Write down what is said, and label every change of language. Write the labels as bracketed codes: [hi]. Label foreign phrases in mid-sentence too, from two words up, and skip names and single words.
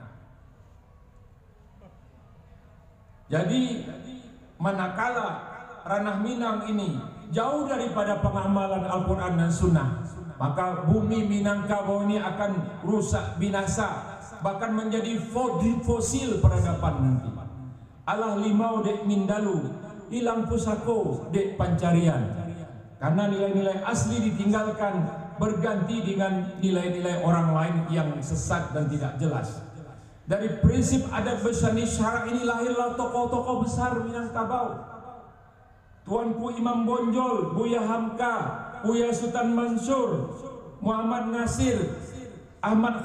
[id] Jadi manakala Ranah Minang ini jauh daripada pengamalan Al-Quran dan Sunnah, maka bumi Minangkabau ini akan rusak, binasa, bahkan menjadi fosil peradaban nanti. [min] Allah limau dek mindalu, hilang pusako dek pancarian. [id] Karena nilai-nilai asli ditinggalkan, berganti dengan nilai-nilai orang lain yang sesat dan tidak jelas. Dari prinsip adat besani syarak ini lahirlah tokoh-tokoh besar Minangkabau. Tuanku Imam Bonjol, Buya Hamka, Buya Sultan Mansur, Muhammad Nasir, Ahmad